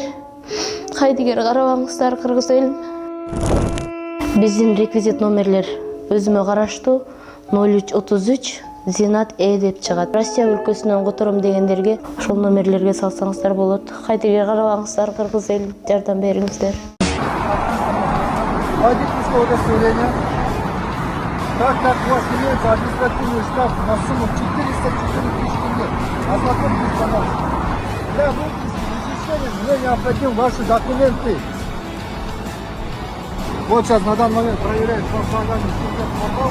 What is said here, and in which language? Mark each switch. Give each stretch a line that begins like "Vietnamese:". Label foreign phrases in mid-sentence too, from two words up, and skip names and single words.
Kyrgyz: Кайдыгер карабаңыздар, кыргыз элим. Биздин реквизит номерлер өзүмө караштуу 0333 Зинат деп чыгат. Россия өлкөсүнөн котором дегендерге ошол номерлерге салсаңыздар болот. Кайдыгер карабаңыздар, кыргыз элим, жардам бериңиздер.
Russian: Водительское удостоверение. Так как у вас имеется административный штраф на сумму 404 тысячи тенге. Ознакомьтесь, пожалуйста. Для выписки разрешения мне необходимы ваши документы. Вот сейчас на данный момент проверяют фотографии, что попал.